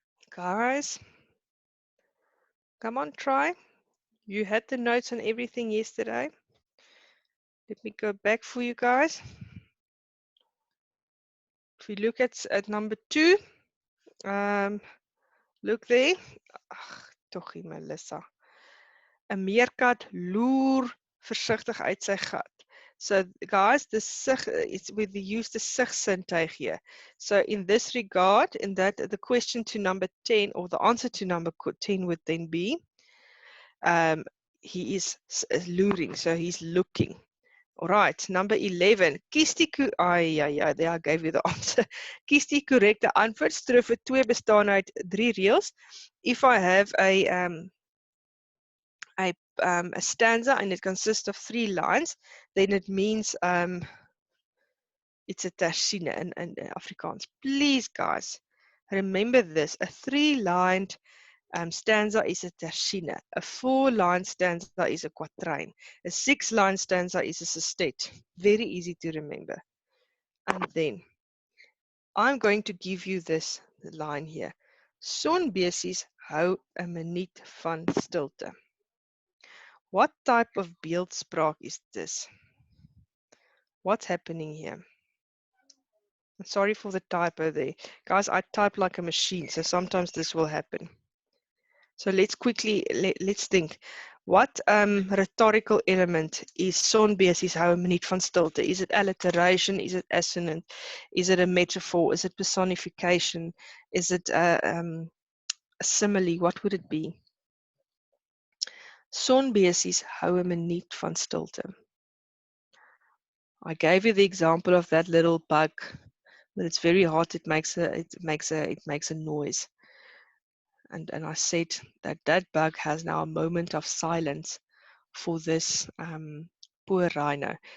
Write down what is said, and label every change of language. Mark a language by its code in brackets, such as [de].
[en] Guys, come on, try. You had the notes on everything yesterday. Let me go back for you guys. If we look at number 2, look there. [af] Ach, tochie, Melissa. 'n meerkat loer versigtig uit sy gat. [en] So guys, the sig, it's with the use the sig sintuig here. So in this regard, in that the question to number 10 or the answer to number 10 would then be, he is luring, so he's looking. All right, number 11. Kies die there I gave you the answer. [af] Kies die korrekte antwoord. Strofe 2 bestaan uit 3 reëls. [en] If I have a stanza and it consists of 3 lines, then it means it's a tersine in Afrikaans. Please, guys, remember this. A 3-lined stanza is a tersine. A 4-line stanza is a quatrain. A 6-line stanza is a sestet. Very easy to remember. And then I'm going to give you this line here. [af] Sonbesies hou 'n minuut van stilte. [en] What type of beeldspraak is this? What's happening here? I'm sorry for the typo there. Guys, I type like a machine, so sometimes this will happen. So let's quickly, let's think. What rhetorical element is [af] sonbesies hou 'n minuut van stilte? [en] Is it alliteration? Is it assonant? Is it a metaphor? Is it personification? Is it a simile? What would it be? [af] Sonbesies hou 'n minuut van stilte. [en] I gave you the example of that little bug, but it's very hot. It makes a noise. And I said that bug has now a moment of silence for this poor rhino.